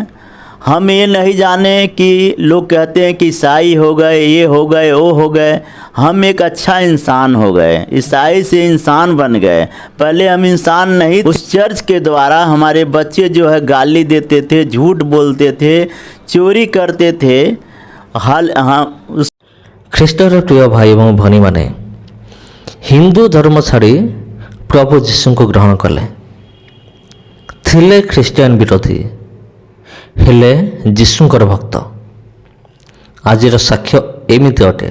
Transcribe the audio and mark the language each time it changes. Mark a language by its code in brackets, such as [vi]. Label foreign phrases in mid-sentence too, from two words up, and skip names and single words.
[hi] हम ये नहीं जाने कि लोग कहते हैं कि ईसाई हो गए, ये हो गए, वो हो गए। हम एक अच्छा इंसान हो गए, ईसाई से इंसान बन गए। पहले हम इंसान नहीं। उस चर्च के द्वारा हमारे बच्चे जो है गाली देते थे, झूठ बोलते थे, चोरी करते थे। [or] ଖ୍ରୀଷ୍ଟର ପ୍ରିୟ ଭାଇ ଏବଂ ଭଉଣୀମାନେ, ହିନ୍ଦୁ ଧର୍ମ ଛାଡ଼ି ପ୍ରଭୁ ଯୀଶୁଙ୍କୁ ଗ୍ରହଣ କଲେ। ଥିଲେ ଖ୍ରୀଷ୍ଟିଆନ ବିରୋଧୀ, ହେଲେ ଯୀଶୁଙ୍କର ଭକ୍ତ। ଆଜିର ସାକ୍ଷ୍ୟ ଏମିତି ଅଟେ।